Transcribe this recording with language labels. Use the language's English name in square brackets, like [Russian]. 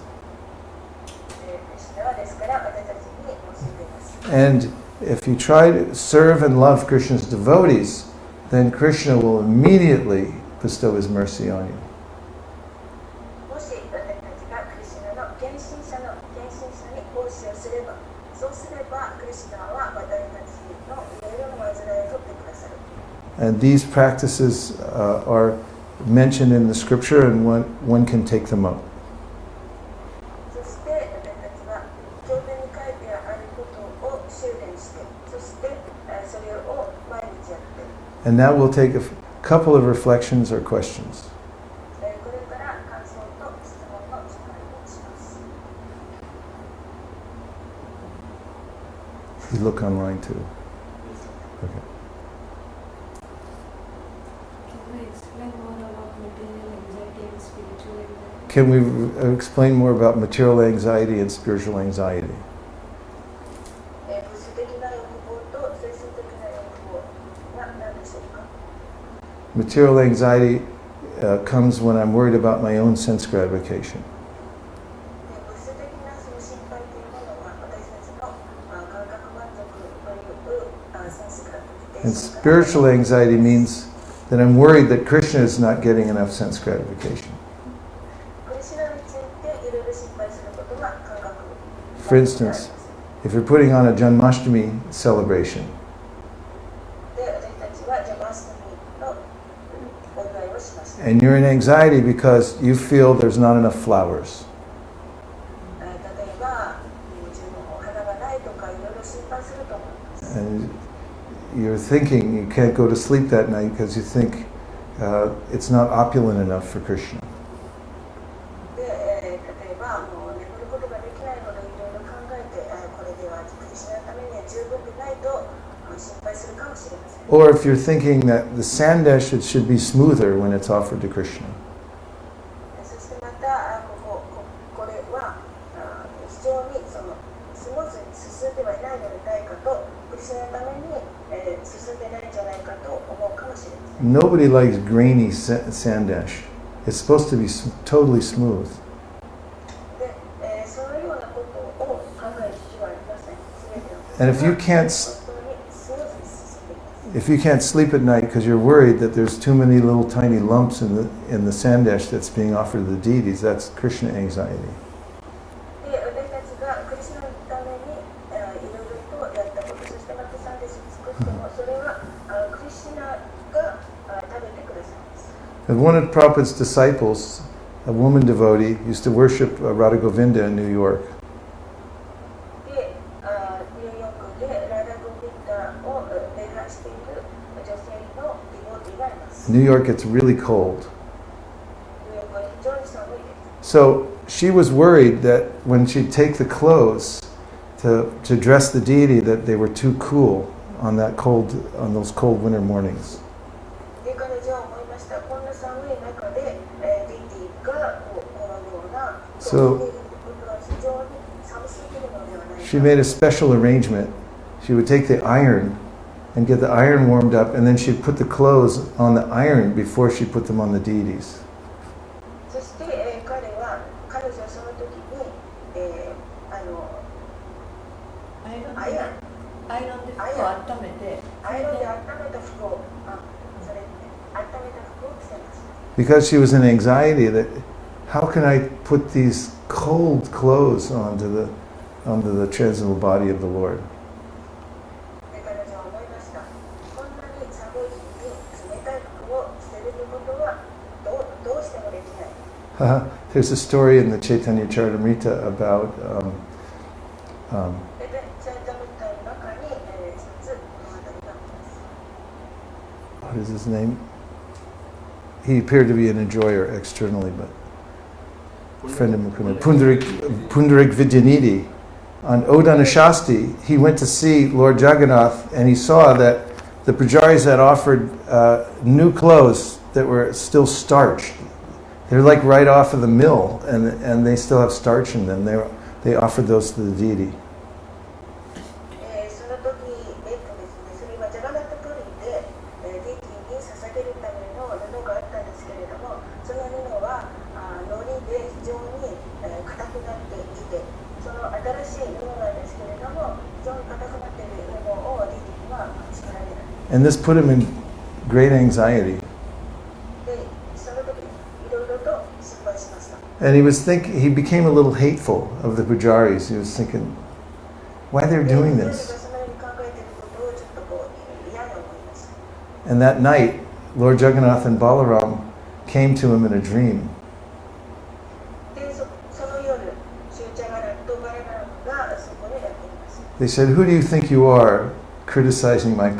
[Japanese] クリシュナはですから私たちに教えています。 [English] And if you try to serve and love Krishna's devotees, then Krishna will immediately bestow his mercy on you. [Japanese] もし私たちがクリシュナの献身者に奉仕をすれば、そうすればクリシュナは私たちのいろいろな煩いを取ってくださる。 [English] And these practices are mentioned in the scripture, and one can take them up. [Japanese] そして私たちは経典に書いてあることを修練して、そしてそれを毎日やって、 [English] And now we'll take a couple of reflections or questions. [Japanese] これから感想と質問の時間をします。 [English] You look online too. Okay. Can we explain more about material anxiety and spiritual anxiety? Can we explain more about material anxiety and spiritual anxiety? [Japanese] 物質的な欲望と精神的な欲望は何でしょうか。 [English] Material anxiety comes when I'm worried about my own sense gratification. [Japanese] 物質的なその心配というものは私たちの感覚満足というセンスが [English] And spiritual anxiety means that I'm worried that Krishna is not getting enough sense gratification. [Japanese] クリシュナについていろいろ心配することは感覚。 [English] For instance, if you're putting on a Janmashtami celebration, [Japanese] で私たちはジャマスタミのお祝いをしました。 [English] and you're in anxiety because you feel there's not enough flowers. [Japanese] 例えば十分お花がないとかいろいろ心配すると思います。 [English] And you're thinking you can't go to sleep that night because you think it's not opulent enough for Krishna. で [Japanese] 例えばもう眠ることができないほどいろいろ考えて、これではクリシュナのためには十分でないと心配するかもしれません。 [English] Or if you're thinking that the sandesh, it should be smoother when it's offered to Krishna. [Japanese] そしてまたこれは非常にそのスムーズに進んではいないのではないかと、クリシュナのために進んでないんじゃないかと思うかもしれません。 [English] Nobody likes grainy sandesh. It's supposed to be totally smooth. [Japanese] で、そのようなことを考える必要はありません。全ての [English] And if you can't [Japanese] 本当にスムーズに進んでいます。 [English] if you can't sleep at night because you're worried that there's too many little tiny lumps in the sandesh that's being offered to the deities, that's Krishna anxiety. [Japanese] で、私たちがクリシュナのためにいろいろとやったこと、そしてまたサンデーシを作っても、それはクリシュナが食べてくださいます。 [English] And one of Prabhupada's disciples, a woman devotee, used to worship Radha Govinda in New York. [Japanese] で、ニューヨークでラダ・ゴビンダを礼拝している女性のディボーティーがいます。 [English] New York gets really cold. [Japanese] ニューヨークは非常に寒いです。 [English] So she was worried that when she'd take the clothes to dress the deity, that they were too cool on those cold winter mornings. [Japanese] で、彼女は思いました。こんな寒い中で、ディティがこのような着ていることは非常に寒すぎるのではないか。 [English] She made a special arrangement. She would take the iron and get the iron warmed up, and then she'd put the clothes on the iron before she put them on the deities. [Japanese] そして、彼女はその時に、アイロンで服を温めて、温めた服を、それ温めた服を着せました。 [English] Because she was in anxiety that, how can I put these cold clothes onto the transcendental body of the Lord? [Japanese] で、彼女は思いました。こんなに寒い日に冷たい服を着せることはどうしてもできない。 [English] There's a story in the Chaitanya Charitamrita about [Japanese] で、チャイタムタの中に、一つ物語があります。 [English] what is his name? He appeared to be an enjoyer externally, but a friend of Mukunda, Pundarik Vidyanidhi. On Odanashasti, he went to see Lord Jagannath, and he saw that the pujaris had offered new clothes that were still starched. They're like right off of the mill, and they still have starch in them. They offered those to the deity. [Japanese] その時、ですね、それはジャガナッタプリンで、ディティに捧げるための布があったんですけれども、その布は糊で非常に硬くなっていて、その新しい布なんですけれども、非常に硬くなっている布をディティには作られない。 [English] And this put him in great anxiety. [Japanese] で、その時、いろいろと心配しました。 [English] And he became a little hateful of the pujaris. He was thinking, why they're doing this? [Japanese] そのように考えていることをちょっと嫌に思いました。 [English] And that night, Lord Jagannath and Balaram came to him in a dream. [Japanese] で、その夜、シューチャガラとバラガラムがそこにやっていました。 [English] They said, who do you think you are criticizing my pujari?